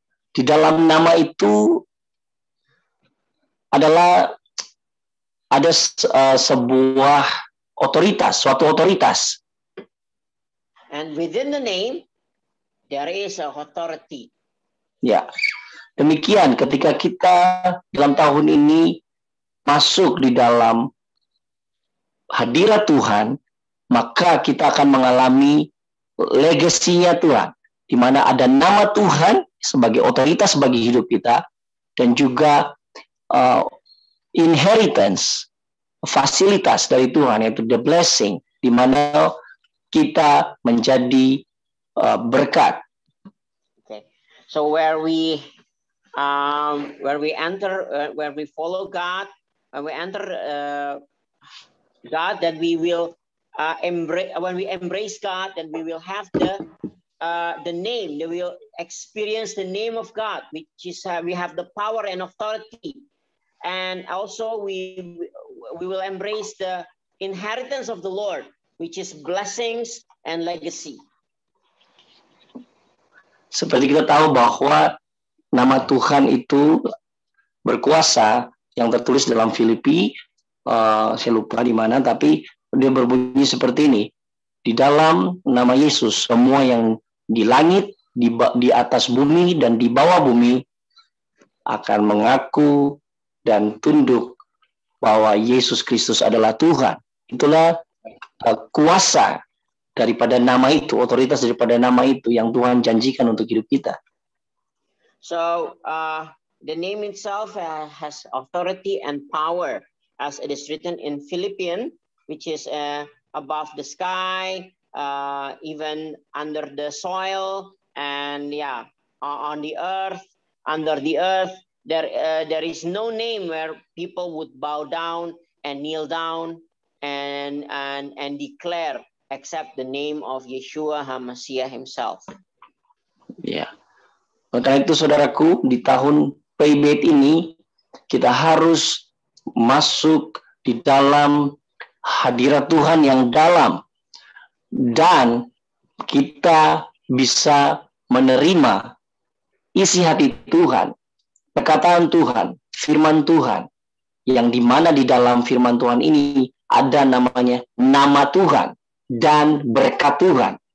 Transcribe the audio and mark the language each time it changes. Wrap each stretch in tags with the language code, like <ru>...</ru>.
<id>Di dalam nama itu adalah ada sebuah otoritas, suatu otoritas.</id> <en>And within the name, there is a authority.</en> <id>Ya, demikian ketika kita dalam tahun ini masuk di dalam hadirat Tuhan, maka kita akan mengalami legasinya Tuhan, di mana ada nama Tuhan sebagai otoritas bagi hidup kita, dan juga inheritance, fasilitas dari Tuhan, yaitu</id> <en>the blessing,</en> <id>di mana kita menjadi berkat.</id> <en>So where we enter, where we follow God, when we enter God, then we will embrace. When we embrace God, then we will have the name. We will experience the name of God, which is we have the power and authority, and also we will embrace the inheritance of the Lord, which is blessings and legacy.</en> <id>Seperti kita tahu bahwa nama Tuhan itu berkuasa, yang tertulis dalam Filipi, saya lupa di mana, tapi dia berbunyi seperti ini. Di dalam nama Yesus, semua yang di langit, di atas bumi, dan di bawah bumi akan mengaku dan tunduk bahwa Yesus Kristus adalah Tuhan. Itulah kuasa daripada nama itu, otoritas daripada nama itu yang Tuhan janjikan untuk hidup kita.</id> <en>So the name itself has authority and power, as it is written in Philippians, which is above the sky, even under the soil, and on the earth, under the earth. There is no name where people would bow down and kneel down and declare, except the name of Yeshua HaMashiach himself.</en> <id>Ya. Karena itu saudaraku, di tahun PayBet ini kita harus masuk di dalam hadirat Tuhan yang dalam, dan kita bisa menerima isi hati Tuhan, perkataan Tuhan, firman Tuhan, yang dimana di dalam firman Tuhan ini ada namanya nama Tuhan dan berkat Tuhan.</id>